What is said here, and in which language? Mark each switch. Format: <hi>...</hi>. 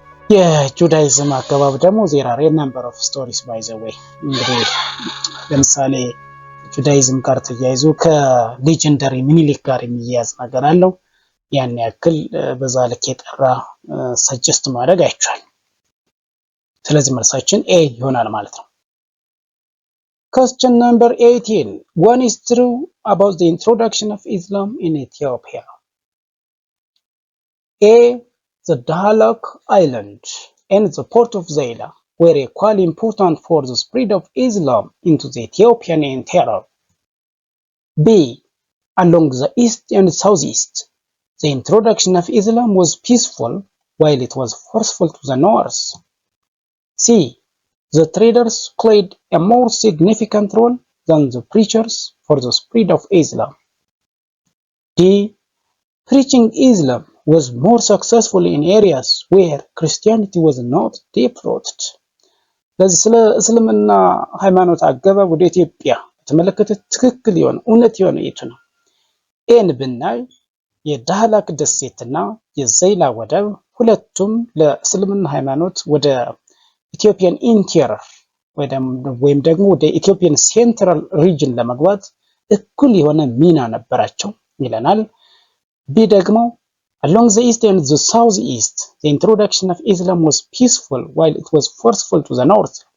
<am>የጁዳይዝም አገባብ ደግሞ</am> <en>ዜር አር ኤ ነምበር ኦፍ ስቶሪስ ባይ ዘ ዌይ።</en> <am>እንግዲህ ለምሳሌ ጁዳይዝም ጋር ተያይዞ ከሌጀንደሪ ሚኒሊክ ጋር የሚያያዝ ነገር አለው። ያን ያክል በዛ ልክ የጠራ ሰጀስት ማድረግ አይቻልም። ስለዚህ መልሳችን ኤ ይሆናል ማለት ነው።</am> <en>Question number 18. One is true about the introduction of Islam in Ethiopia. A. The Dahlak Island and the port of Zeila were equally important for the spread of Islam into the Ethiopian interior. B. Along the east and southeast, the introduction of Islam was peaceful while it was forceful to the north. C. The traders played a more significant role than the preachers for the spread of Islam. D. Preaching Islam was more successful in areas where Christianity was not deep-rooted.</en> <am>ለዚህ ስለ እስልምና ሃይማኖት አገባብ ወደ ኢትዮጵያ የተመለከተ ትክክል የሆነ እውነት የሆነ የቱ ነው? ኤን ብናይ የዳህላክ ደሴትና የዘይላ ወደብ ሁለቱም ለእስልምና ሃይማኖት ወደ ኢትዮጵያን ኢንቴሪየር ወይም ደግሞ ወደ ኢትዮጵያን ሴንትራል ሪጅን ለመግባት እኩል የሆነ ሚና ነበራቸው ይለናል። ቢ ደግሞ</am> <en>along the east and the southeast, the introduction of Islam was peaceful while it was forceful to the north.</en>